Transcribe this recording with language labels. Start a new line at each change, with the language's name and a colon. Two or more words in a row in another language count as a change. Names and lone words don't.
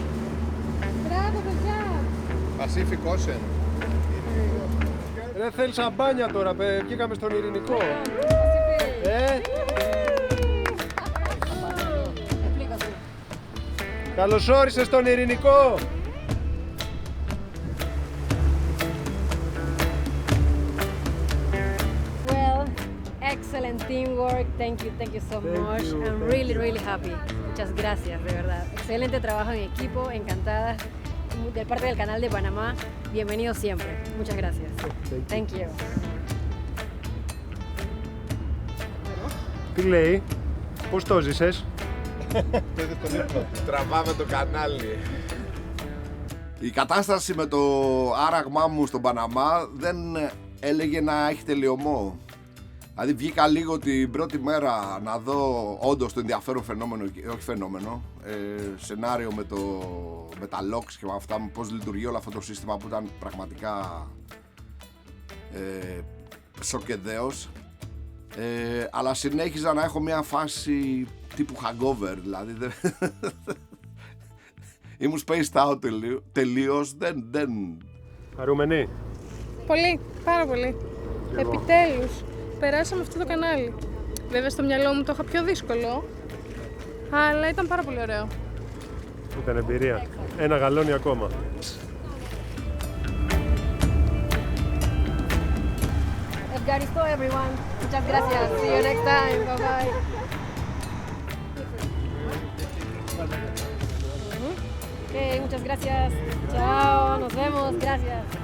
Greek: Μπράβο, παιδιά! Pacific Ocean. Ρε θέλει σαμπάνια τώρα, βγήκαμε στον Ειρηνικό. Καλώς όρισες στον Ειρηνικό.
English: Well, excellent teamwork. Thank you so much. I'm really happy.
Spanish: Muchas gracias, de verdad. Excelente trabajo en equipo, encantada. De parte del canal de Panamá, bienvenido siempre. Muchas gracias.
English: Thank you.
Greek: Τι λέει, πώς το ζήσες. Τραβάμε το κανάλι. Η κατάσταση με το άραγμά μου στον Παναμά δεν έλεγε να έχει τελειωμό. Δηλαδή βγήκα λίγο την πρώτη μέρα να δω όντως το ενδιαφέρον φαινόμενο, όχι φαινόμενο, σενάριο με τα locks και με αυτά, πώς λειτουργεί όλο αυτό το σύστημα που ήταν πραγματικά σοκεδαίος. Αλλά συνέχιζα να έχω μια φάση τύπου hangover, δηλαδή ήμουν
English: spaced out
Greek: τελείως, δεν... Χαρούμενοι. Πολύ, πάρα πολύ. Επιτέλους, περάσαμε αυτό το κανάλι. Βέβαια στο μυαλό μου το είχα πιο δύσκολο, αλλά ήταν πάρα πολύ ωραίο. Ήταν εμπειρία. Ένα γαλόνι ακόμα. Ευχαριστώ everyone.
Spanish: Muchas gracias.
English: See you next time. Bye bye.
Spanish: muchas gracias. Chao, nos vemos. Gracias.